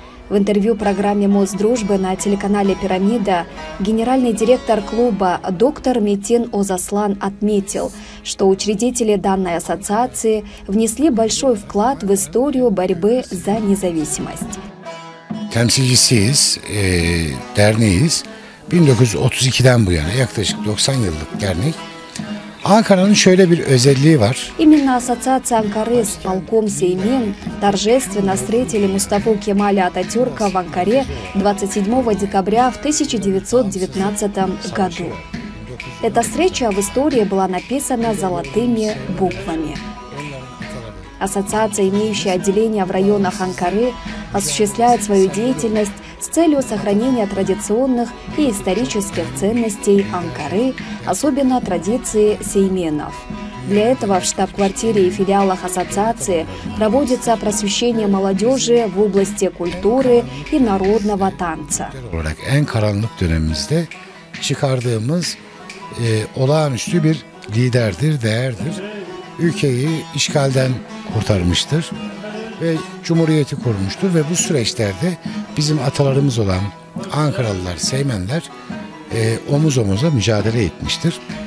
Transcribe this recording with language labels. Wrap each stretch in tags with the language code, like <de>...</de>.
<ru>В интервью программе «Мост дружбы» на телеканале «Пирамида» генеральный директор клуба доктор Метин Озаслан отметил, что учредители данной ассоциации внесли большой вклад в историю борьбы за независимость.</ru> <tr>Temsilcisiyiz, derneğiz. 1932'den bu yana yaklaşık 90 yıllık dernek. Анкаранın şöyle bir özelliği var.</tr> <ru>Именно ассоциация Анкары с полком Сеймен торжественно встретили Мустафу Кемаля Ататюрка в Анкаре 27 декабря в 1919 году. Эта встреча в истории была написана золотыми буквами. Ассоциация, имеющая отделения в районах Анкары, осуществляет свою деятельность с целью сохранения традиционных и исторических ценностей Анкары, особенно традиции сейменов. Для этого в штаб-квартире и филиалах ассоциации проводится просвещение молодежи в области культуры и народного танца.</ru> <tr>En karanlık dönemimizde çıkardığımız olağanüstü bir liderdir, değerdir. Ülkeyi işgalden kurtarmıştır ve Cumhuriyeti kurmuştur ve bu süreçlerde bizim atalarımız olan Ankaralılar, Seymenler omuz omuza mücadele etmiştir.</tr>